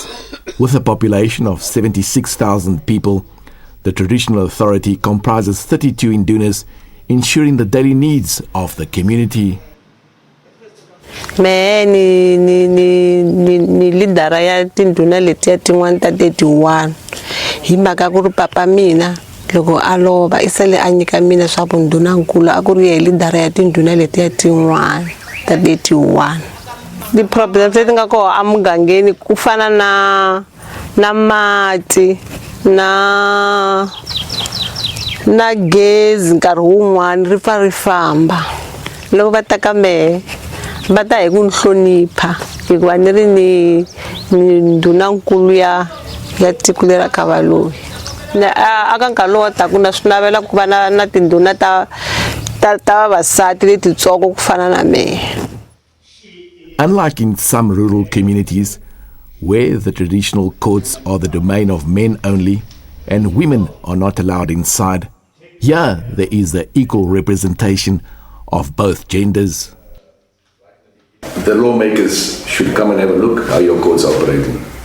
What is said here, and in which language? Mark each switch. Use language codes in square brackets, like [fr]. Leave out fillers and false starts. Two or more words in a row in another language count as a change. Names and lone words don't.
[en] With a population of 76,000 people, the traditional authority comprises 32 indunas, ensuring the daily needs of the community. [ts] Me ni lidara ya tinduna leti ya tin'wana ta 31 hi mhaka ku ri papa mina loko a lova i sele a nyika mina swa vundunankulu a ku ri hi lidara ya tinduna leti ya tin'wana ta 31. [en] The problems [ts] leti nga koho a mugangeni ku fana na mati na gezi nkarhi wun'wana ri famba loko va taka mehe va ta hi ku ni hlonipha hikuva ni ri ni ndunankulu ya tiko lera ka Valoyi. Aka nkarhi lowu taka na swi navela ku va na tinduna ta vavasati letitsongo ku fana na mehe. [en] Unlike in some rural communities, where the traditional courts are the domain of men only and women are not allowed inside, here there is the equal representation of both genders. The lawmakers should come and have a look how your courts are operating.